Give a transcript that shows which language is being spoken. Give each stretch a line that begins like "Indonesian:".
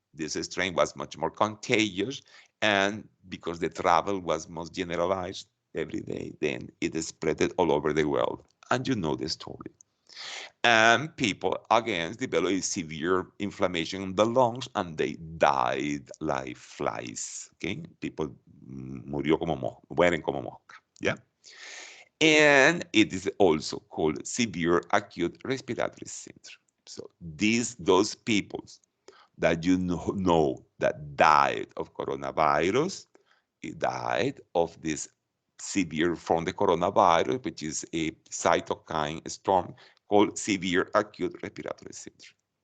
English: This strain was much more contagious. And because the travel was most generalized every day, then it spread all over the world. And you know the story. And people, again, developed severe inflammation in the lungs and they died like flies. Okay?
Spanish: People mueren como mosca.
English: Yeah? And it is also called severe acute respiratory syndrome. So those people that you know that died of coronavirus, it died of this severe from the coronavirus, which is a cytokine storm called severe acute respiratory syndrome.